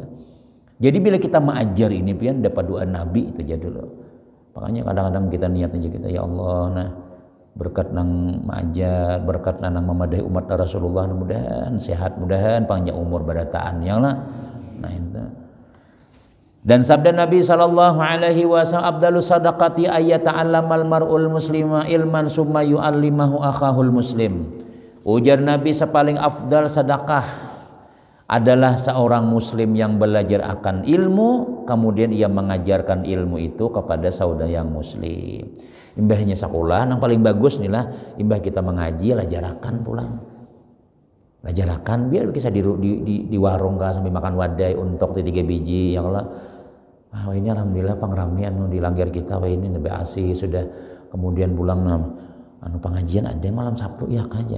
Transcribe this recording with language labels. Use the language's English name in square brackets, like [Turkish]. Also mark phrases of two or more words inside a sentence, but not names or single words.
[Banjar] Jadi bila kita mengajar ini pian dapat doa Nabi itu aja dulu. Makanya kadang-kadang kita niat aja kita [Arabic] يا الله [Banjar] berkat nang mengajar berkat nang memadai umat Rasulullah mudah-mudahan sehat mudahan panjang umur barataan ya Allah. Nah itu. Dan sabda Nabi [Arabic] صلى الله عليه وسلم أفضل الصدقة أن يتعلم المرء المسلم علما ثم يعلمه أخاه المسلم. [Banjar] Ujar Nabi sepaling afdal sedekah adalah seorang muslim yang belajar akan ilmu kemudian ia mengajarkan ilmu itu kepada saudara yang muslim. Imbahnya sekolah yang paling bagus nih lah imbah kita mengaji lajarakan pulang. Lajarakan biar bisa di warung kah sampai makan wadai untuk 3 biji [Arabic] يا الله. [Banjar] Ini alhamdulillah pangramian di langgar kita ini lebih asih sudah kemudian pulang pengajian ada malam Sabtu ya aja.